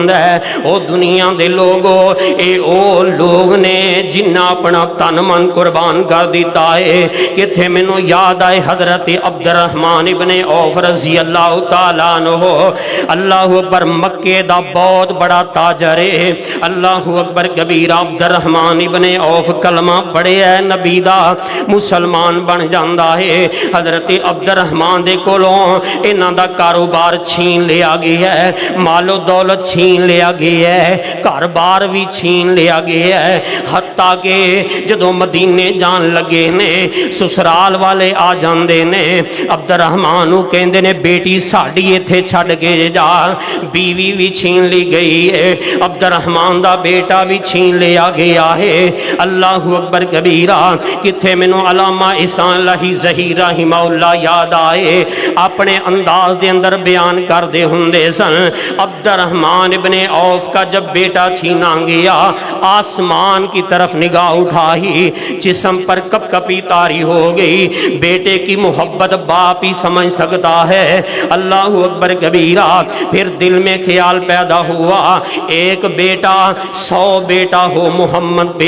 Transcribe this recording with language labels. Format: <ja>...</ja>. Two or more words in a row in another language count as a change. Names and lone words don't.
<pa>دے او دنیا دے لوگو اے او لوگ نے جنہ اپنا تن من قربان کر دیتا ہے کہ تھے منو یاد آئے حضرت عبد الرحمن ابن عوف</pa> <ar>رضی اللہ تعالیٰ عنہ اللہ اکبر</ar> <pa>مکے دا بہت بڑا تاجر ہے</pa> <ar>اللہ اکبر کبیرہ</ar> <pa>عبد الرحمن ابن عوف کلمہ پڑھے ہے نبی دا مسلمان بن جاندہ ہے حضرت عبد الرحمن دے کولوں انہاں دا کاروبار چھین لیا گیا ہے مال و دولت چھین لیا گیا ہے گھر بار بھی چھین لیا گیا ہے حتیٰ کہ جدوں مدینے جان لگے نے سسرال والے آ جاندے نے عبد الرحمن کہندے نے بیٹی ساڈی ایتھے چھڈ کے جا بیوی بھی چھین لی گئی ہے عبد الرحمن دا بیٹا بھی چھین لیا گیا ہے</pa> <ar>اللہ اکبر کبیرہ</ar> <pa>کتھے مینوں علامہ احسان اللہ ظہیر</pa> <ar>رحمہ اللہ</ar> <pa>یاد آئے اپنے انداز دے اندر بیان کر دے ہوندے سن</pa> <ur>عبد الرحمن ابن عوف کا جب بیٹا چھینا گیا آسمان کی طرف نگاہ اٹھائی جسم پر کپ کپی طاری ہو گئی بیٹے کی محبت باپ ہی سمجھ سکتا ہے</ur> <ar>اللہ اکبر کبیرہ</ar> <ur>پھر دل میں خیال پیدا ہوا ایک بیٹا 100 بیٹا ہو محمد بے</ur>